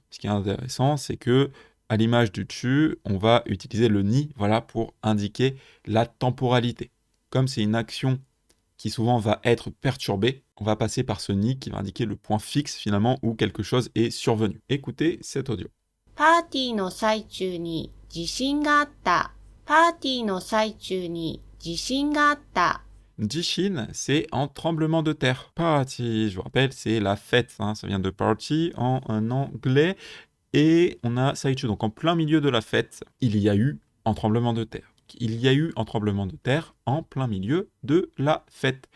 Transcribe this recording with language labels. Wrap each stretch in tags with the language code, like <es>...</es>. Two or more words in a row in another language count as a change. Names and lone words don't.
<fr>Ce qui est intéressant, c'est que à l'image du chu, on va utiliser le ni, voilà, pour indiquer la temporalité. Comme c'est une action qui souvent va être perturbé, on va passer par ce ni qui va indiquer le point fixe finalement où quelque chose est survenu. Écoutez cet audio.</fr> <ja>パーティーの最中に地震があった。パーティーの最中に地震があった。</ja> <fr>Jishin, c'est un tremblement de terre. Party, je vous rappelle, c'est la fête. Ça vient de party en anglais. Et on a Saichu, donc en plein milieu de la fête, il y a eu un tremblement de terre. Il y a eu un tremblement de terre en plein milieu de la fête.</fr>